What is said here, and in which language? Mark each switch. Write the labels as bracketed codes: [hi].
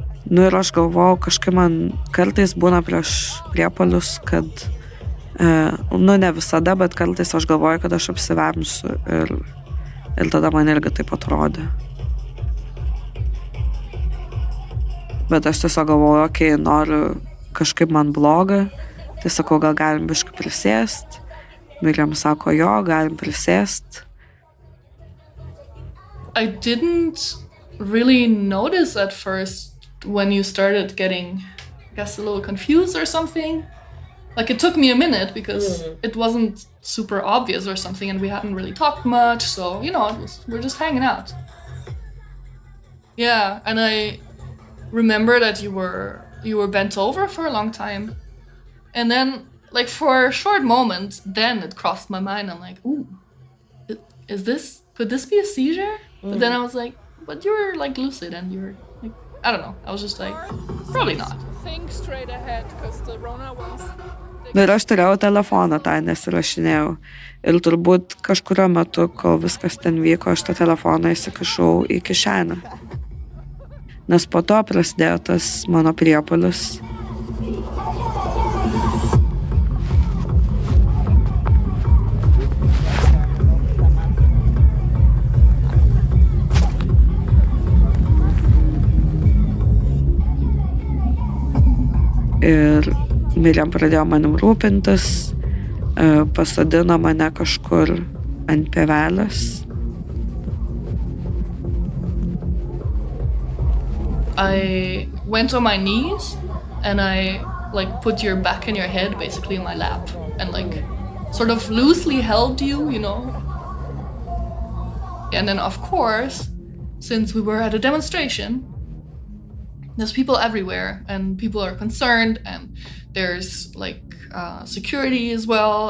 [lt] Nu ir aš galvojau, kažkaip man kartais būna prieš priepuolius, kad, nu ne visada, bet kartais aš galvoju, kad aš apsivemsiu ir tada man irgi taip atrodė. Bet aš tiesiog galvoju, okei, noriu kažkaip man bloga, tai sakau, gal galim biški prisėst. Miriam sako, jo, galim prisėst. [en] I didn't really notice at first when you started getting, I guess, a little confused or something. Like, it took me a minute because it wasn't super obvious or something and we hadn't really talked much, so, you know, we're just hanging out. Yeah, and I remember that you were bent over for a long time. And then, like, for a short moment, then it crossed my mind. I'm like, ooh, could this be a seizure? But then I was like, but you're, like, lucid and you're, like, I don't know. I was just like, probably not. Think straight ahead, because the Rona ones... [lt] Ir aš turėjau telefoną, tą nesirašinėjau. Ir turbūt kažkurio metu, kol viskas ten vyko, aš tą telefoną įsikišau į kišenę. Nes po to prasidėjo tas mano priepuolis. Ir Miriam pradėjo manim rūpintis, pasodino mane kažkur ant pievelės. [en] I went on my knees and I, like, put your back and your head basically in my lap and, like, sort of loosely held you, you know. And then, of course, since we were at a demonstration, there's people everywhere and people are concerned and there's like security as well.